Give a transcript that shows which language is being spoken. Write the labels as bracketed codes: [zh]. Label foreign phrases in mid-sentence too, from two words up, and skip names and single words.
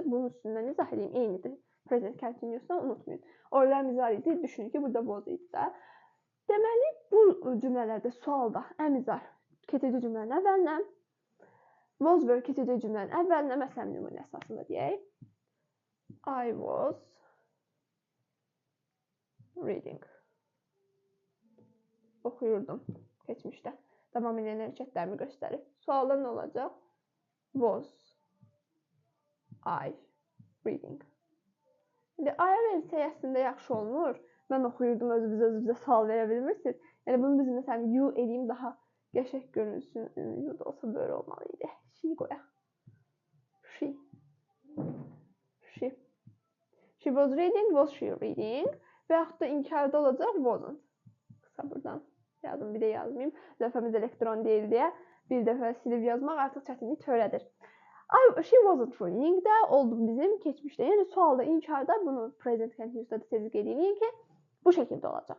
[az] Bunun üstündən izah edeyim. Eynidir. [en] Present continuous- [az] dan unutmayın. Orada əmizar idi. Düşünün ki, burada was idi də. Deməli, bu cümlələrdə sualda əmizar keçici cümlənin əvvəlinə, [en] was were [az] keçici cümlənin əvvəlinə, məsələn, nümunə əsasında deyək. [en] I was reading. [az] Oxuyurdum keçmişdə. Davam edən hərəkətlərimi göstərir. Sualda nə olacaq? [en] Was I reading? [az] İndi I-ya verilsə əslində yaxşı olmur. Mən oxuyurdum, özünüzə sual verə bilmirsiniz. Yəni bunu biz məsələn you eləyim daha qəşəng görünsün. You da olsa böyle olmalı idi. She qoyaq. She. [en] She was reading, was she reading? [az] Və yaxud da inkarda olacaq wasn't. Qısa buradan yazım, bir də yazmayayım. Lövhəmiz elektron deyil deyə bir dəfə silib yazmaq artıq çətinlik törədir. [en] She wasn't reading [az] də oldu bizim keçmişdə. Yəni sualda, inkarda bunu [en] present continuous'da [az] da tezlik edirik ki, bu şəkildə olacaq.